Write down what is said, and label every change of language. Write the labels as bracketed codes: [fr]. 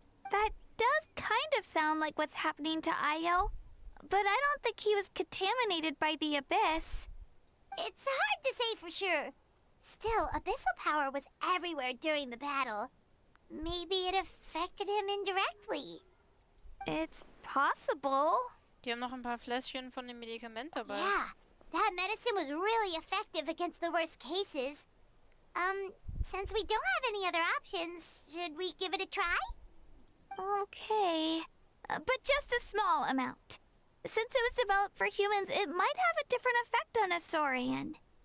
[en] That does kind of sound like what's happening to Ayo, but I don't think he was contaminated by the Abyss. It's hard to say for sure. Still, abyssal power was everywhere during the battle. Maybe it affected him indirectly. It's possible. [de] Die haben noch ein paar Fläschchen von dem Medikament dabei. [en] Yeah, that medicine was really effective against the worst cases. Since we don't have any other options, should we give it a try? Okay. But just a small amount. Since it was developed for humans, it might have a different effect on a Saurian.